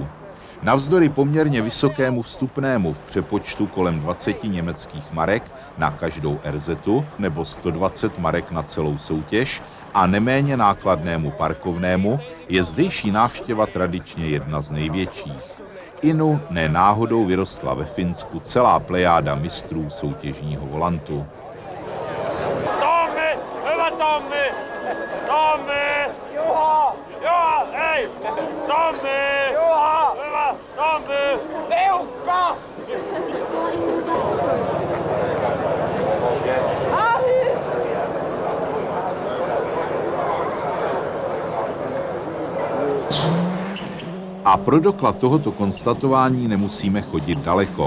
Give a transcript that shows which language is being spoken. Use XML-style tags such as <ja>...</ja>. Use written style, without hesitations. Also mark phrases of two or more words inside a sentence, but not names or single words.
<cs>Navzdory poměrně vysokému vstupnému v přepočtu kolem 20 německých marek na každou RZ nebo 120 marek na celou soutěž a neméně nákladnému parkovnému je zdejší návštěva tradičně jedna z největších. Inu ne náhodou vyrostla ve Finsku celá plejáda mistrů soutěžního volantu.</cs> <fi>Tommy! Hyvä Tommy! Tommy! Juha! Juha! Hei! Tommy! Juha! Hyvä! Tommy! Peukka!</fi> <cs>A pro doklad tohoto konstatování nemusíme chodit daleko.</cs>